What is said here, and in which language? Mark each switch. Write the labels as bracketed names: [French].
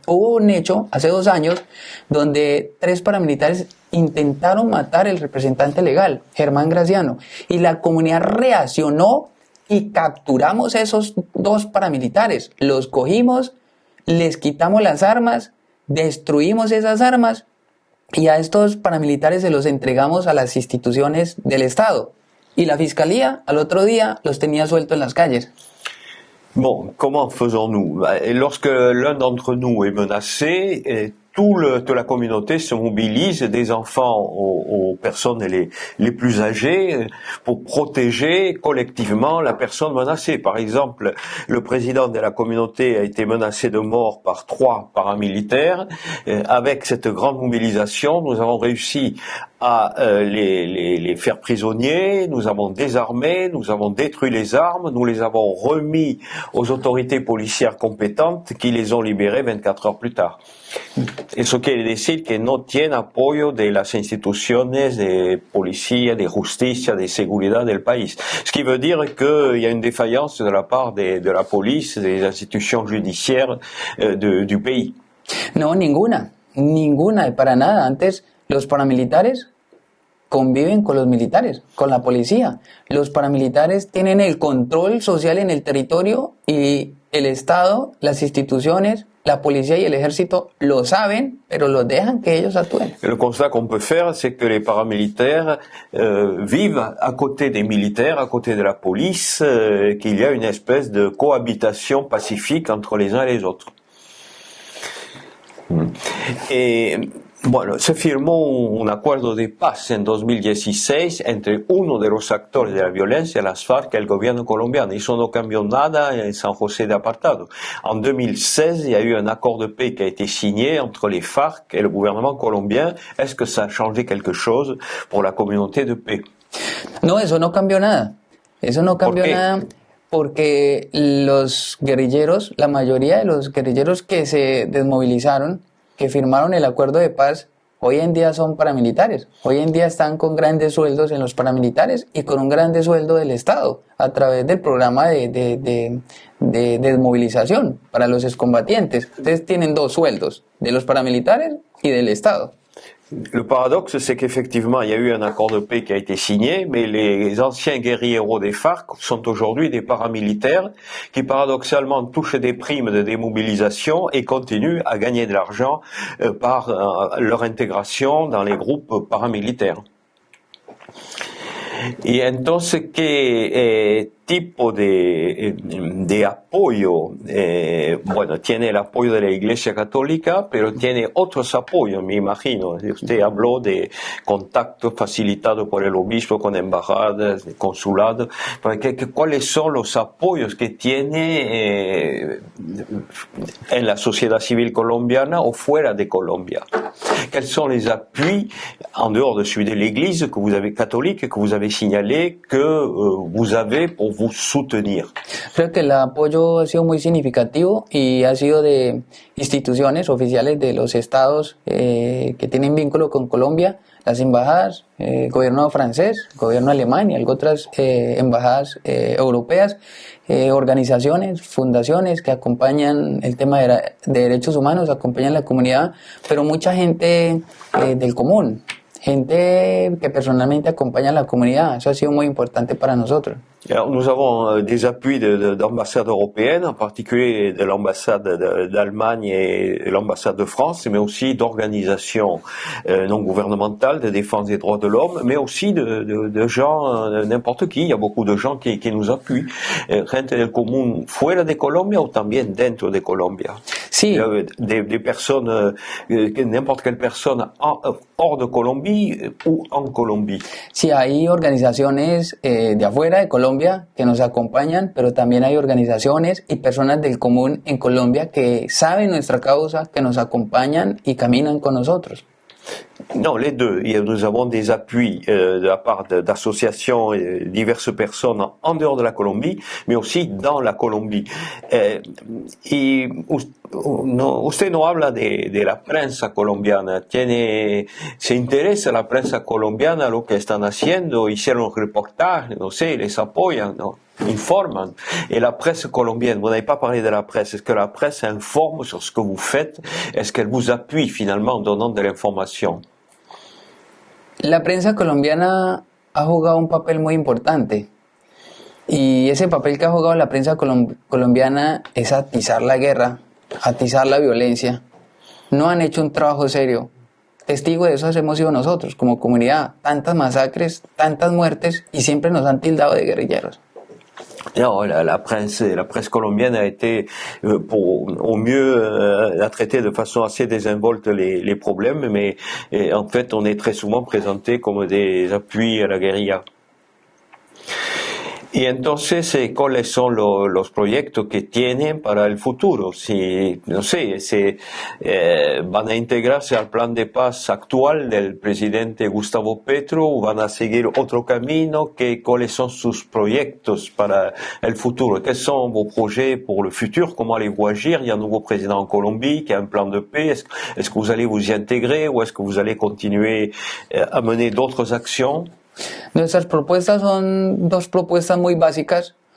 [Spanish] Hubo un hecho hace 2 años donde 3 paramilitares intentaron matar al representante legal, Germán Graciano, y la comunidad reaccionó y capturamos esos 2 paramilitares, los cogimos, les quitamos las armas, destruimos esas armas y a estos paramilitares se los entregamos a las instituciones del Estado. Y la fiscalía al otro día los tenía sueltos en las calles. [French] Bon, comment faisons-nous? Lorsque l'un d'entre nous est menacé, toute la communauté se mobilise, des enfants aux personnes les plus âgées, pour protéger collectivement la personne menacée. Par exemple, le président de la communauté a été menacé de mort par 3 paramilitaires. Avec cette grande mobilisation, nous avons réussi à les faire prisonniers, nous avons désarmé, nous avons détruit les armes, nous les avons remis aux autorités policières competentes qui les ont libérés 24 heures plus tard. [Spanish] Eso quiere decir que no tiene apoyo de las instituciones de policía, de justicia, de seguridad del país. [French] Ce qui veut dire qu'il y a une défaillance de la part de la police, des institutions judiciaires du pays. [Spanish] No, ninguna, para nada. Antes los paramilitares conviven con los militares, con la policía. Los paramilitares tienen el control social en el territorio y el Estado, las instituciones, la policía y el ejército lo saben, pero los dejan que ellos actúen. [French] Le constat qu'on peut faire, c'est que les paramilitaires vivent à côté des militaires, à côté de la police, qu'il y a une espèce de cohabitation pacifique entre les uns et les autres. [Spanish] Et bueno, se firmó un acuerdo de paz en 2016 entre uno de los actores de la violencia, las FARC, y el gobierno colombiano. Eso no cambió nada en San José de Apartado. [French] En 2016, il y a eu un accord de paix qui a été signé entre les FARC et le gouvernement colombien. Est-ce que ça a changé quelque chose pour la communauté de paix? [Spanish] No, eso no cambió nada. Eso no cambió nada porque los guerrilleros, la mayoría de los guerrilleros que se desmovilizaron, que firmaron el acuerdo de paz, hoy en día son paramilitares. Hoy en día están con grandes sueldos en los paramilitares y con un grande sueldo del Estado a través del programa de desmovilización para los excombatientes. Ustedes tienen 2 sueldos, de los paramilitares y del Estado. [French] Le paradoxe, c'est qu'effectivement, il y a eu un accord de paix qui a été signé, mais les anciens guerrieros des FARC sont aujourd'hui des paramilitaires qui, paradoxalement, touchent des primes de démobilisation et continuent à gagner de l'argent par leur intégration dans les groupes paramilitaires. [Spanish] Y entonces, ¿qué tipo de apoyo, bueno, tiene el apoyo de la Iglesia Católica, pero tiene otros apoyos, me imagino. Usted habló de contactos facilitados por el obispo con embajadas, consulados. ¿Cuáles son los apoyos que tiene en la sociedad civil colombiana o fuera de Colombia? [French] Quels sont les appuis, en dehors de celui de l'Église que vous avez catholique, que vous avez signalé, que vous avez pour vous soutenir? [Spanish] Creo que el apoyo ha sido muy significativo y ha sido de instituciones oficiales de los estados que tienen vínculo con Colombia, las embajadas, gobierno francés, gobierno alemán y otras embajadas europeas, organizaciones, fundaciones que acompañan el tema de derechos humanos, acompañan la comunidad, pero mucha gente del común, gente que personalmente acompaña a la comunidad. Eso ha sido muy importante para nosotros. [French] Alors, nous avons des appuis d'ambassades européennes, en particulier de l'ambassade d'Allemagne et l'ambassade de France, mais aussi d'organisations non gouvernementales de défense des droits de l'homme, mais aussi de gens, n'importe qui. Il y a beaucoup de gens qui nous appuient. [Spanish] Gente del común fuera de Colombia o también dentro de Colombia. Sí. [French] Des personnes, n'importe quelle personne hors de Colombie ou en Colombie. [Spanish] Sí, hay organizaciones de afuera de Colombia que nos acompañan, pero también hay organizaciones y personas del común en Colombia que saben nuestra causa, que nos acompañan y caminan con nosotros. [French] Non, les deux. Nous avons des appuis de la part d'associations et diverses personnes en dehors de la Colombie, mais aussi dans la Colombie. [Spanish] Y usted no habla de la prensa colombiana. ¿Se interesa la prensa colombiana lo que están haciendo? Hicieron reportajes, no sé, les apoyan, ¿no? [French] Informent. Et la presse colombienne, vous n'avez pas parlé de la presse. Est-ce que la presse informe sur ce que vous faites? Est-ce qu'elle vous appuie finalement en donnant de l'information? [Spanish] La prensa colombiana ha jugado un papel muy importante. Y ese papel que ha jugado la prensa colombiana es atizar la guerra, atizar la violencia. No han hecho un trabajo serio. Testigo de eso hemos sido nosotros como comunidad. Tantas masacres, tantas muertes y siempre nos han tildado de guerrilleros. [French] Non, la presse colombienne a été, au mieux, a traité de façon assez désinvolte les problèmes, mais en fait, on est très souvent présenté comme des appuis à la guérilla. [Spanish] Y entonces, ¿cuáles son los proyectos que tienen para el futuro? Si, no sé, van a integrarse al plan de paz actual del presidente Gustavo Petro o van a seguir otro camino? ¿Cuáles son sus proyectos para el futuro? [French] ¿Quels sont vos projets pour le futur? Comment allez-vous agir? Il y a un nouveau président en Colombie qui a un plan de paix. Est-ce que vous allez vous y intégrer ou est-ce que vous allez continuer à mener d'autres actions? [Spanish] Nuestras propuestas son dos propuestas muy básicas.